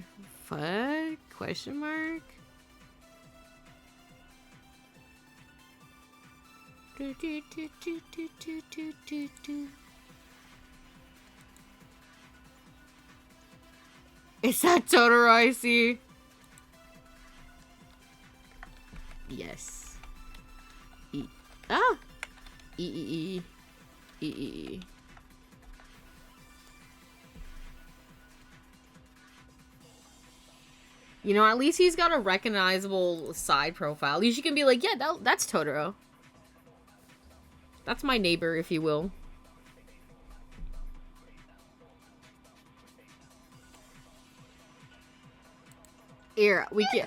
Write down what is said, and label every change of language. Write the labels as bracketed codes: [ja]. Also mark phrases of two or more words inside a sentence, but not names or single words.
[en] Fuck? Question mark? Is that Totoro I see? Yes. E. Ah! E. E. E. E. E. You know, at least he's got a recognizable side profile. At least you can be like, yeah, that's Totoro. That's my neighbor, if you will. Here, we can.